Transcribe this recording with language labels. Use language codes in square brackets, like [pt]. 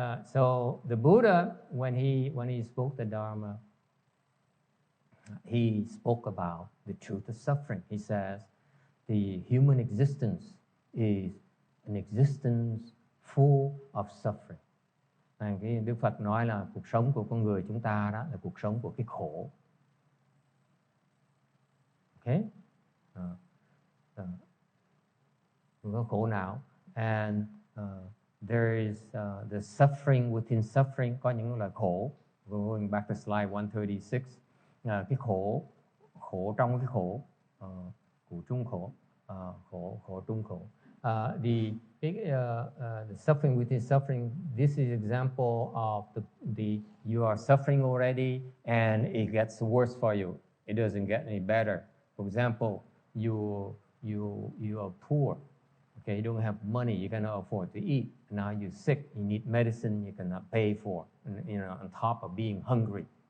[en] So the Buddha, when he spoke the Dharma, he spoke about the truth of suffering. He says the human existence is an existence full of suffering. [vi] Cái Đức Phật nói là cuộc sống của con người chúng ta đó là cuộc sống của cái khổ. [en] Okay? [vi] Có khổ não. [en] And there is the suffering within suffering, [vi] có những loại khổ. [en] Going back to slide 136, [vi] cái khổ trong cái khổ, khổ trung khổ, khổ trung khổ. [en] The suffering within suffering. This is example of the you are suffering already, and it gets worse for you. It doesn't get any better. For example, you are poor. Okay, you don't have money, you cannot afford to eat. Now you're sick, you need medicine you cannot pay for, on top of being hungry.